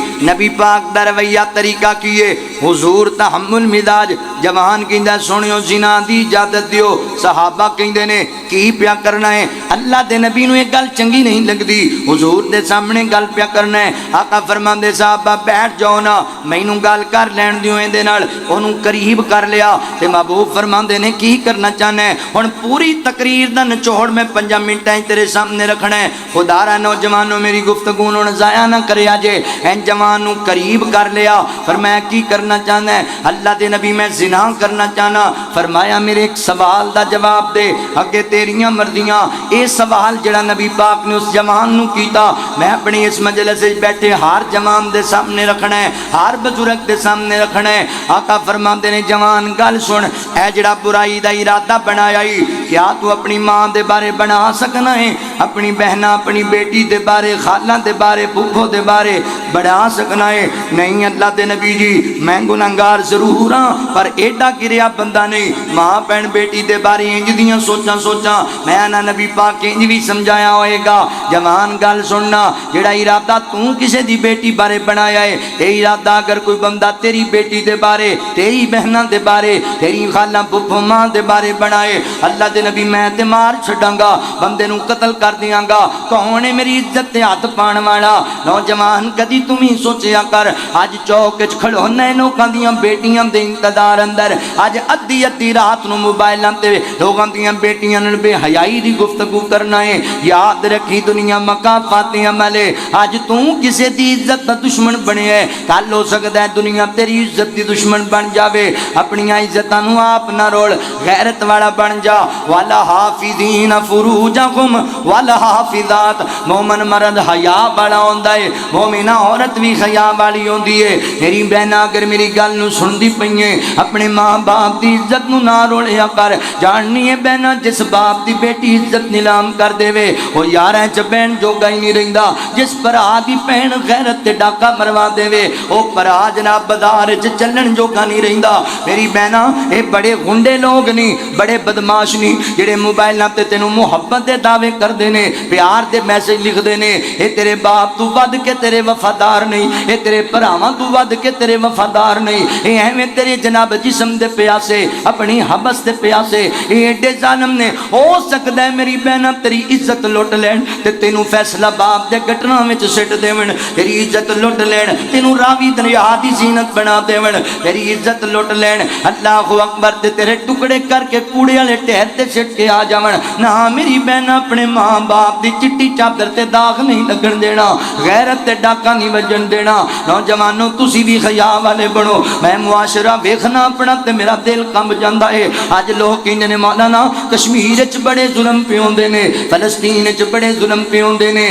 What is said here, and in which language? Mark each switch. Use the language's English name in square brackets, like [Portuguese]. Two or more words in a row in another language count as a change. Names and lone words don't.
[Punjabi] نبی پاک دا رویہ طریقہ کیے حضور تحمل مزاج. جوان کہندا سنیو زنا دی اجازت دیو. صحابہ کہندے نے کی پیا کرنا ہے؟ اللہ دے نبی نو ایک گل چنگی نہیں لگدی، حضور دے سامنے گل پیا کرنا ہے. آقا فرماندے صحابہ بیٹھ جاؤ نا مینوں گل کر لین دیو. ایں دے نال اونوں قریب کر لیا تے محبوب فرماندے نے کی کرنا چاہنا ہے؟ ہن پوری تقریر دا نچوڑ میں 5 منٹاں تیرے سامنے رکھنا ہے. خدا را نوجوانوں میری گفتگو نوں ضائع نہ کریا جے. این جوان نوں قریب کر لیا. فرمایا کی کرنا چاہنا ہے؟ اللہ دے نبی میں زنا کرنا چاہنا. فرمایا میرے ایک سوال دا جواب دے اگے تیریاں مرضیاں. اے سوال جڑا نبی پاک نے اس جوان نوں کیتا میں اپنی اس مجلس وچ بیٹھے ہر جوان دے سامنے رکھنا ہے، ہر بزرگ دے سامنے رکھنا ہے. آقا فرماندے نے جوان گل سن، اے جڑا برائی دا ارادہ بنایا ہی کیا تو اپنی ماں دے بارے بنا سکنا ہے؟ اپنی بہنا اپنی بیٹی دے بارے خالہ دے بارے پھوپھو دے بارے بنا سکنا ہے؟ نہیں اللہ دے نبی جی میں گنہگار ضرور ہاں پر ایڈا گریا بندہ نہیں. ماں بہن بیٹی دے بارے انج دیاں سوچاں میں نہ نبی پاک انج بھی سمجھایا ہوئے گا. جوان گل سننا، جڑا ارادہ تو کسے دی بیٹی بارے بنایا ہے اے ارادہ اگر کوئی بندہ تیری بیٹی دے بارے تیری بہناں دے بارے تیری خالہ پھوپھو ماں دے بارے بنائے اللہ دے نبی میں تے مار چھڈاں گا، بندے نوں قتل کر دیاں گا. کون ہے میری عزت تے ہاتھ پان والا؟ نوجوان کدی تم ہی سوچیا کر اج چوک وچ کھڑونا ہے لوکاں دیاں بیٹیاں دے انتظار اندر. اج ادھی رات نوں موبائلاں تے لوکاں دیاں بیٹیاں نال بے حیائی دی گفتگو کرنا ہے. یاد رکھی دنیا مکافات عمل ہے. اج تو کسے دی عزت دا دشمن بنے ہے، کل ہو سکدا ہے دنیا تیری عزت دی دشمن بن جاوے. اپنی عزتاں نوں آپ نہ روڑ، غیرت والا بن جا. [Arabic] والا حافظین فروجہم والا حافظات. [Punjabi] مومن مرد حیا والا ہوندا ہے، مومنہ عورت بھی حیا والی ہوندی ہے. میری بہنا اگر میری گل نوں سندی پئیں اپنے ماں باپ دی عزت نوں نہ روڑیا کر. جاننی ہے بہنا جس باپ دی بیٹی عزت نیلام کر دے وے او یاراں چ بہن جوگا ہی نہیں رہندا. جس بھرا دی بہن غیرت تے ڈاکا مروا دے وے او بھرا جناب بازار چ چلن جوگا نہیں رہندا. میری بہنا اے بڑے گنڈے لوگ نہیں، بڑے بدماش نہیں جڑے موبائلاں تے تینوں محبت دے دعوے کردے نے، پیار دے میسج لکھدے نے. اے تیرے باپ تو ود کے تیرے وفادار نہیں، اے تیرے بھراواں تو ود کے تیرے وفادار نہیں. اے ایویں تیرے جناب جسم دے پیاسے اپنی حبس دے پیاسے. اے ایڈے ظالم نے ہو سکدا ہے میری بہنا تیری عزت لٹ لین تے تینوں فیصلہ باب دے گٹراں وچ سٹ دیون. تیری عزت لٹ لین تینوں راوی دریا دی زینت بنا دیون. تیری عزت لٹ لین اللہ اکبر تے تیرے ٹکڑے کر کے کوڑے والے ٹہر تے سٹ کے آ جاون. نہ میری بہن اپنے ماں باپ دی چٹی چادر تے داغ نہیں لگن دینا، غیرت تے ڈاکا نہیں وجن دینا. نوجوانوں تسی بھی حیا والے بنو. میں معاشرہ ویکھنا اپنا تے میرا دل کمب جاندا ہے. اج لوگ کہندے نے مولانا کشمیر وچ بڑے ظلم پے ہوندے نے، فلسطین وچ بڑے ظلم پے ہوندے نے.